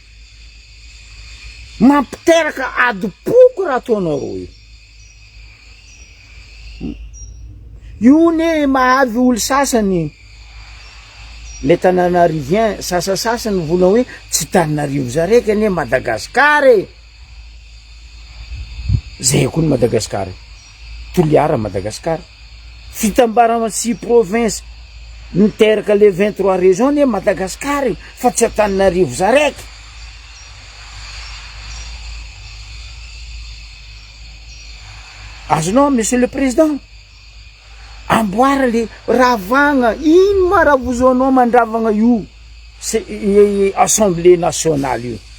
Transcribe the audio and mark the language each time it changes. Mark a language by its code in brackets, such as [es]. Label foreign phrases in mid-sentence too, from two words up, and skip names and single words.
[mg] raha ataonareo io ne mahavy olo sasany le tanàna rivien sasasasany volana hoe tsy Tananarivo zaraiky ane Madagasikara zay koa ny Madagasikara toliara Madagasikara fitambarana 6 provinces niteraka le 23 régions ne Madagasikara fa tsy Tananarivo zaraiky azonao [fr] monsieur le président [mg] amboara le ravagna ino ma raha vozoanao mandravagna io [fr] assemblée nationale